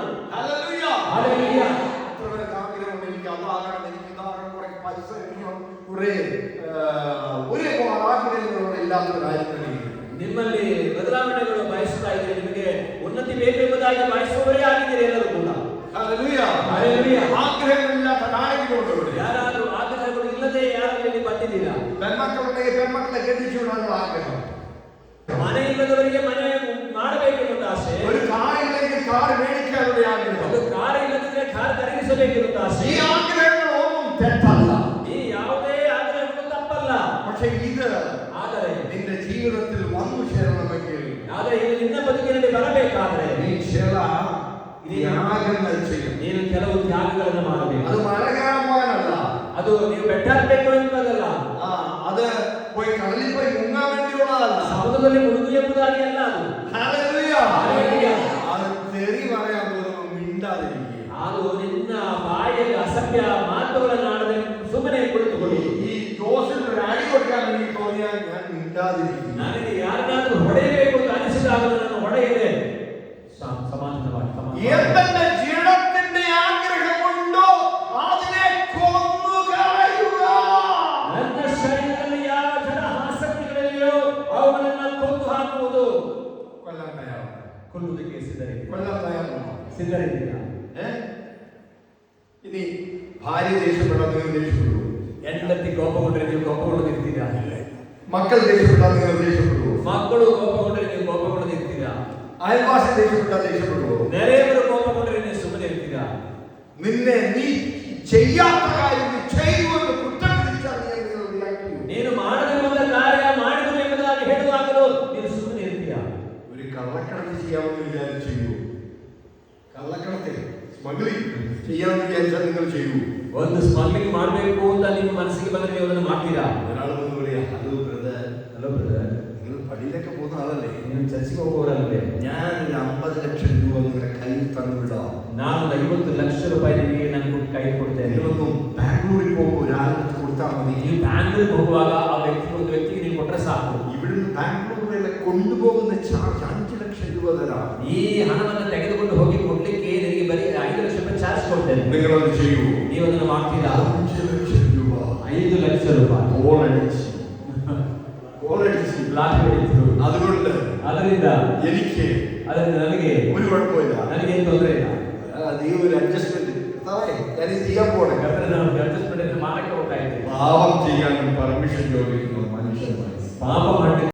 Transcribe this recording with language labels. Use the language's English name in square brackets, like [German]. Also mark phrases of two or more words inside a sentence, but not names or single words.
[Malayalam] ഹല്ലേലൂയ. ഹല്ലേലൂയ. എത്ര പേർക്ക് ആഗ്രഹമുണ്ട്, എനിക്ക് അതാകണം, എനിക്ക് ഇതാകണം, കുറെ പൈസ വേണം, കുറെ ഒരുപാട് ആഗ്രഹങ്ങളോട് ഇല്ലാത്ത കാര്യങ്ങൾ. [Kannada] ನಿಮ್ಮಲ್ಲಿ ಬದಲಾವಣೆಗಳು ಬಯಸ್ತಾ ಇದ್ದೀರಿ, ನಿಮಗೆ ಉನ್ನತಿ ಬೇಕೆಂಬುದಾಗಿ ಬಯಸುವವರೇ ಆಗಿದ್ದೀರಿ ಎಲ್ಲರೂ ಕೂಡ. [Malayalam] ഹല്ലേലൂയ. ഹല്ലേലൂയ. ആഗ്രഹമില്ലാത്ത ആരെങ്കിലും ഉണ്ടോ? [Kannada] ಯಾರಾದ್ರೂ ಆಗ್ರಹಗಳು ಇಲ್ಲದೆ ಯಾರಾದ್ರೂ ಇಲ್ಲಿ ಬಂದಿದ್ದೀರಾ? [Malayalam] പെൺമക്കളുണ്ടെങ്കിൽ പെൺമക്കളെ കെട്ടിച്ചു വിടാനുള്ള ആഗ്രഹം. [Kannada] ಮನೆ ಇಲ್ಲದವರಿಗೆ ಮನೆ ಮಾಡಬೇಕೆನ್ನುವ ಆಸೆ. [Malayalam] ഒരു കാറില്ലെങ്കിൽ കാർ മേടിക്കാനുള്ള ആഗ്രഹം. [Kannada] ಒಂದು ಕಾರ್ ಇಲ್ಲದಿದ್ರೆ ಕಾರ್ ಖರೀದಿಸಬೇಕೆನ್ನುವ ಆಸೆ. [Malayalam] ഈ ആഗ്രഹങ്ങളൊന്നും തെറ്റല്ല. [Kannada] ಈ ಯಾವುದೇ ಆಗ್ರಹಗಳು ತಪ್ಪಲ್ಲ. [Malayalam] പക്ഷേ ഇത് [Kannada] ಆದರೆ [Malayalam] നിന്റെ ജീവിതത്തിൽ വന്നു ചേരണമെങ്കിൽ, [Kannada] ಆದರೆ ಇದು ನಿನ್ನ ಬದುಕಿನಲ್ಲಿ ಬರಬೇಕಾದ್ರೆ [Malayalam] നീ ചില ത്യാഗങ്ങൾ ചെയ്യും. [Kannada] ನೀನು ಕೆಲವು ತ್ಯಾಗಗಳನ್ನು ಮಾಡಬೇಕು. [Malayalam] അത് മല കയറാൻ പോകാനല്ല, [Kannada] ಅದು ನೀವು ಬೆಟ್ಟ ಹತ್ತಬೇಕು ಎಂಬುದಲ್ಲ, ಸಮುದ್ರದಲ್ಲಿ ಮುಳುಗು ಎಂಬುದಾಗಿ ಅಲ್ಲ ಅದು. [Malayalam] Hallelujah. Hallelujah. അത് തെറി പറയാൻ തോന്നുമ്പോൾ മിണ്ടാതിരിക്കുക. [Kannada] ಅದು ನಿನ್ನ ಬಾಯಲ್ಲಿ ಅಸಭ್ಯ ಮಾತುಗಳನ್ನಾಡದೆ ಸುಮ್ಮನೆ ಕುಳಿತುಕೊಳ್ಳಿ. [Malayalam] ഈ ജോസിന് ഒരു അടി കൊടുക്കാൻ എനിക്ക് തോന്നിയാൽ ഞാൻ മിണ്ടാതിരിക്കും. [Kannada] ನನಗೆ ಯಾರನ್ನಾದ್ರೂ ಹೊಡೆಯಬೇಕು ಅಂತ ಅನಿಸಿದಾಗ ನಾನು ಹೊಡೆಯದೆ ಸಮಾಧಾನವಾಗಿ [Malayalam] എന്തെന്റെ ജീവനത്തിന്റെ ആഗ്രഹമുണ്ടോ അതിനെ കൊന്നുകളയുക. [Kannada] ನನ್ನ ಶರೀರದಲ್ಲಿ ಯಾವ ಜನ ಆಸಕ್ತಿಗಳಿವೆಯೋ ಅವುಗಳನ್ನು ಕೊಂದು ಹಾಕುವುದು. [Malayalam] കൊല്ലാൻ തയ്യാറാണ്. [Kannada] ಕೊಲ್ಲುವುದಕ್ಕೆ ಸಿದ್ಧರಿದ್ದೀರಾ? [Malayalam] കൊല്ലാൻ തയ്യാറാണ്. [Kannada] ಸಿದ್ಧರಿದ್ದೀರಾ? [Malayalam] ഇനി ഭാര്യ ദേഷ്യപ്പെട്ടാൽ നിങ്ങൾ ദേഷ്യപ്പെടുവോ? [Kannada] ಹೆಂಡತಿ ಕೋಪಗೊಂಡ್ರೆ ನೀವು ಕೋಪಗೊಳ್ಳದಿರ್ತೀರಾ? [Malayalam] മക്കൾ ദേഷ്യപ്പെട്ടാൽ നിങ്ങൾ ദേഷ്യപ്പെടുവോ? [Kannada] ಮಕ್ಕಳು ಕೋಪಗೊಂಡ್ರೆ ನೀವು ಕೋಪಗೊಳ್ಳದಿರ್ತೀರಾ? [Malayalam] അയൽവാസി ദേഷ്യപ്പെട്ടാൽ ദേഷ്യപ്പെടുവോ? [Kannada] ನೆರೆಯವರು ಕೋಪಗೊಂಡ್ರೆ ನೀವು ಸುಮ್ಮನೆ ಇರ್ತೀರಾ? [Malayalam] നിന്നെ നീ ചെയ്യാത്ത കാര്യം നീ ചെയ്തു എന്ന് കുറ്റം പിടിച്ചാൽ നിങ്ങൾ react ചെയ്യും. [Kannada] ನೀನು ಮಾಡದಿರುವಂತ ಕಾರ್ಯ ಮಾಡಿದರು ಎಂಬುದಾಗಿ ಹೇಳುವಾಗಲೂ ನೀನು ಸುಮ್ಮನೆ ಇರ್ತೀರಾ? [Malayalam] ഒരു കള്ളക്കടത്ത് ചെയ്യാമെന്ന് വിചാരിച്ച് ചെയ്യൂ. കള്ളക്കടത്ത് സ്മഗ്ലിംഗ് ചെയ്യാമെന്ന് വിചാരിച്ചാൽ നിങ്ങൾ ചെയ്യൂ. [Kannada] ಒಂದು ಸ್ಮಗ್ಲಿಂಗ್ ಮಾಡಬೇಕು ಅಂತ ನಿಮ್ಮ ಮನಸ್ಸಿಗೆ ಬಂದ್ರೆ ನೀವು ಅದನ್ನು ಮಾಡ್ತೀರಾ? [Malayalam] ഒരാൾ വന്ന് പറയാ, [English] hello brother, hello brother, [Malayalam] നിങ്ങൾ പള്ളിയിലൊക്കെ പോകുന്ന ആളല്ലേ? [Kannada] ನೀವು ಚರ್ಚಿಗೆ ಹೋಗೋರಲ್ಲೇ? [Malayalam] ഞാൻ ഒരു 50 ലക്ഷം രൂപ നിങ്ങളുടെ കയ്യിൽ തന്നുവിടാം. [Kannada] ನಾನು 50 ಲಕ್ಷ ರೂಪಾಯಿ ನಿಮಗೆ ನಾನು ಕೈ ಕೊಡ್ತೇನೆ. [Malayalam] നിങ്ങളൊന്നും ബാംഗ്ലൂരിൽ പോകുമ്പോൾ ഒരാൾക്ക് കൊടുത്താൽ മതി. [Kannada] ನೀವು ಬ್ಯಾಂಗ್ಳೂರಿಗೆ ಹೋಗುವಾಗ ಆ ಒಂದು ವ್ಯಕ್ತಿಗೆ ನೀವು ಕೊಟ್ಟರೆ ಸಾಕು. [Malayalam] ഇവിടുന്ന് ബാംഗ്ലൂർ വരെ കൊണ്ടുപോകുന്ന ചാർജ് 5 ലക്ഷം രൂപ തരാം. [Kannada] ಈ ಹಣವನ್ನು ತೆಗೆದುಕೊಂಡು ಹೋಗಿ ಕೊಡ್ಲಿಕ್ಕೆ ನಿಮಗೆ ಬರೀ 5 ಲಕ್ಷ ರೂಪಾಯಿ ಚಾರ್ಜ್ ಕೊಡ್ತೇನೆ. [Malayalam] നിങ്ങളത് ചെയ്യൂ. [Kannada] ನೀವು ಅದನ್ನು ಮಾಡ್ತೀರಾ? [Malayalam] 5 ലക്ഷം രൂപ. [Kannada] 5 ಲಕ್ಷ ರೂಪಾಯಿ [Malayalam] കോളടിച്ച് [Kannada] ಲಾಟರಿ ಹೊಡೆಯಿತು. [Malayalam] അതുകൊണ്ട് [Kannada] ಅದರಿಂದ [Malayalam] എനിക്ക് [Kannada] ಅದರಿಂದ ನನಗೆ [Malayalam] ഒരു കുഴപ്പമില്ല. [Kannada] ನನಗೇನು ತೊಂದರೆ ಇಲ್ಲ. [Malayalam] നീ ഒരു അഡ്ജസ്റ്റ്മെന്റ് ഞാൻ ചെയ്യാൻ പോണേ. [Kannada] ಅಡ್ಜಸ್ಟ್ಮೆಂಟ್ ಮಾಡಕ್ಕೆ ಹೋಗ್ತಾ ಇದ್ದೀನಿ. [Malayalam] പാപം ചെയ്യാൻ പെർമിഷൻ ചോദിക്കുന്നു മനുഷ്യന്മാർ. [Kannada] ಪಾಪ ಮಾಡಿ